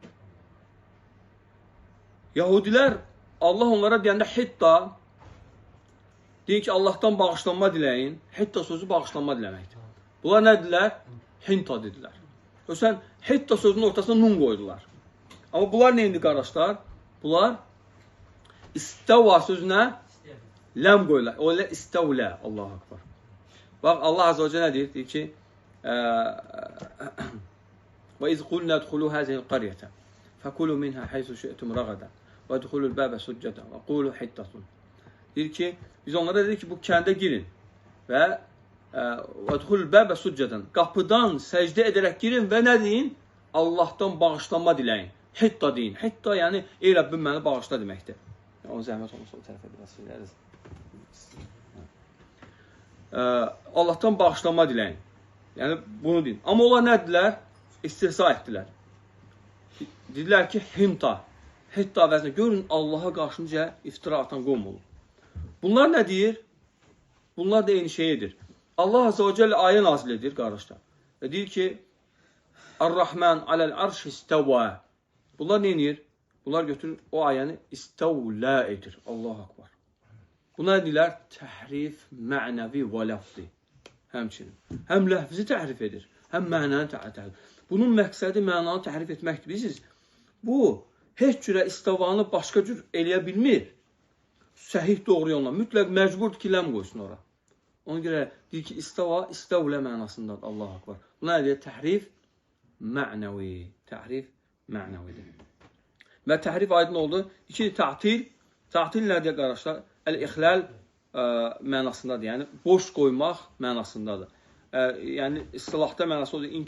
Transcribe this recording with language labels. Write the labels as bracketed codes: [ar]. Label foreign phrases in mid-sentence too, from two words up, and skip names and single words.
[az] Yahudilər, Allah onlara deyəndə hitta, deyir ki, Allahdan bağışlanma diləyin. Hitta sözü bağışlanma diləməkdir. Bunlar nə dedilər? Hinta dedilər. Sən hitta sözünün ortasına nun qoydular. Amma bunlar nə indi, qardaşlar? Bunlar istəva sözünə ləm qoyurlar. O ilə istəvlə. [ar] الله أكبر. [az] Bax, Allah [ar] عز وجل [az] nə deyir? Deyir ki, [ar] وَإِذْ قُلْنَا ادْخُلُوا هَذِهِ الْقَرْيَةَ فَكُلُوا مِنْهَا حَيْثُ شِئْتُمْ رَغَدًا وَادْخُلُوا الْبَابَ سُجَّدًا وَقُولُوا حِطَّةٌ. [az] Deyir ki, biz onlara dedik ki, bu kəndə girin və [ar] وَادْخُلُوا الْبَابَ سُجَّدًا. [az] Qapıdan səcdə edərək girin və nə deyin? Allahdan bağışlanma diləyin. Hitta deyin. Hitta yəni, ey Rəbbim məni bağışla deməkdir. Onun zəhmət olmasa o tərəfə biraz sileriz. Allahdan bağışlanma diləyin. Yəni, bunu deyin. Amma onlar nə dedilər? İstihza etdilər. Dedilər ki, hinta. Hitta vəzinə. Görün, Allaha qarşı necə iftira atan qovm olur. Bunlar nə deyir? Bunlar da eyni şey edir. Allah [ar] عز وجل [az] ayə nazil edir, qardaşlar. Və deyir ki, [ar] الرحمن على العرش استوى. [az] Bunlar nə edir? Bunlar götürür, o ayəni istəvlə edir. [ar] الله أكبر. [az] Buna deyirlər təhrif mənəvi və ləfzi. Həmçinin. Həm ləfzi təhrif edir, həm mənəni təhrif edir. Bunun məqsədi mənanı təhrif etməkdir. Bilirsiniz, bu heç cürə istavanı başqa cür eləyə bilmir. Səhih doğru yolla. Mütləq məcburdur ki, ləm qoysun ora. Ona görə deyir ki, istava, istavlə mənasındadır. [ar] الله أكبر. [az] Buna deyir təhrif mənəvi. Təhrif mənəvidir. Və təhrif aydın oldu. İkinci tətil. Tətil nədir, qardaşlar? Əl-ixləl mənasındadır. Yəni, boş qoymaq mənasındadır. Yəni, istilahda mənası odur.